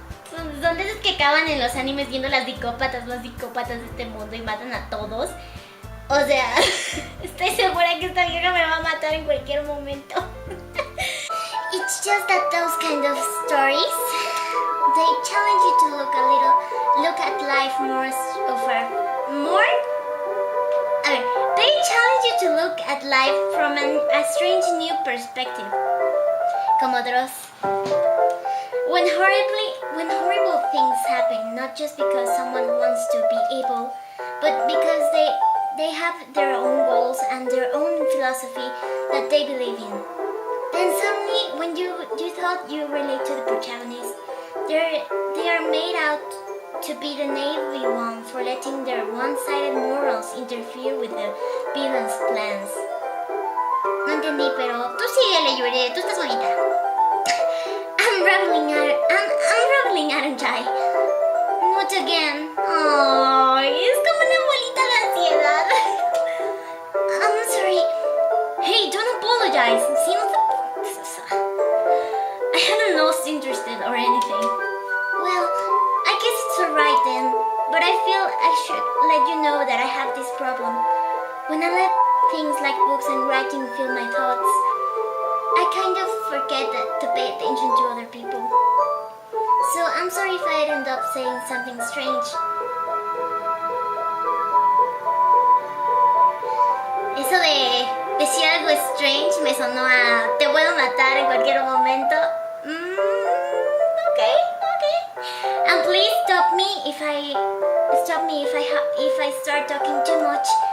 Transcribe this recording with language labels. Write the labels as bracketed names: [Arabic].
[Spanish] Son de esos que acaban en los animes viendo las psicópatas de este mundo y matan a todos. O sea, estoy segura que esta vieja me va a matar en cualquier momento. [English] It's just that those kind of stories, they challenge you to look at life they challenge you to look at life from a strange new perspective. [Spanish] Como Dross. [English] When horrible things happen, not just because someone wants to be evil, but because they have their own goals and their own philosophy that they believe in. Then suddenly, when you thought you relate to the protagonist, they are made out to be the naive one for letting their one-sided morals interfere with the villain's plans. [Spanish] No entendí, pero tú síguele, Yuri, tú estás bonita. [English] I'm reveling, aren't I? Not again. [Spanish] Oh, es como una bolita de ansiedad. [English] I'm sorry. Hey, don't apologize. I haven't lost interest or anything. Well, I guess it's alright then, but I feel I should let you know that I have this problem. When I let things like books and writing fill my thoughts, I kind of forget to pay attention to other people. So I'm sorry if I end up saying something strange. [Spanish] Eso de decir algo strange me sonó a te puedo matar en cualquier momento. [English] Okay. And please stop me if I start talking too much.